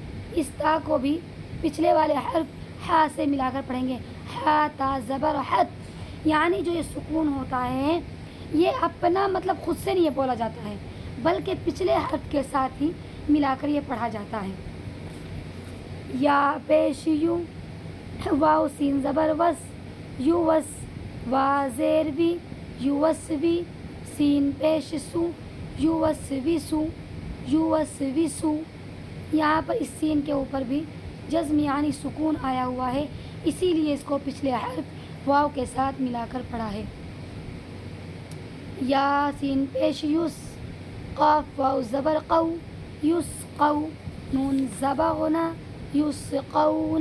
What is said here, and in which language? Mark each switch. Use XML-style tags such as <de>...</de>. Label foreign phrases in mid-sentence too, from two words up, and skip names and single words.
<ur>اس تا کو بھی پچھلے والے حرف ہا سے ملا کر پڑھیں گے، ہا تا زبر حت، یعنی جو یہ سکون ہوتا ہے یہ اپنا مطلب خود سے نہیں بولا جاتا ہے، بلکہ پچھلے حرف کے ساتھ ہی ملا کر یہ پڑھا جاتا ہے۔ یا پیش یو، واو سین زبر وس، یو وس، وا زیر وی، یو وس وی، سین پیش سو، یو وس وی سو، یو وس وی سو، یہاں پر اس سین کے اوپر بھی جزم یعنی سکون آیا ہوا ہے، اسی لیے اس کو پچھلے حرف واو کے ساتھ ملا کر پڑھا ہے۔ یا سین پیش یس، قاف واو زبر قو، یسقو، نون زبر غنا، یسقون۔</ur>